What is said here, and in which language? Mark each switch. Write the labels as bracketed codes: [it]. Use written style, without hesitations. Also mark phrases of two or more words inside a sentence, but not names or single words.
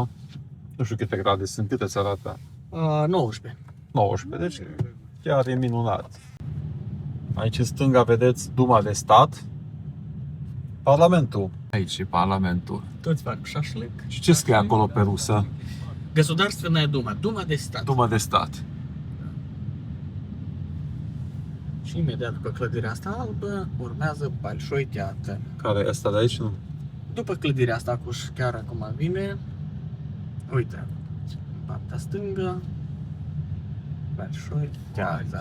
[ro] Nu știu câte grade sunt, câte ți arată? 19. 19, deci chiar e minunat. Aici în stânga vedeți Duma de Stat, Parlamentul. Aici e Parlamentul. Toți fac șașlec. Și ce scrie acolo pe rusă? [ru] Государственная Дума. Дума [ro] de stat. Duma de Stat. Și imediat după clădirea asta albă urmează Большой Teatr. Care e asta de aici? Nu? După clădirea asta, chiar acum vine, uite, în partea stângă, Большой Teatr.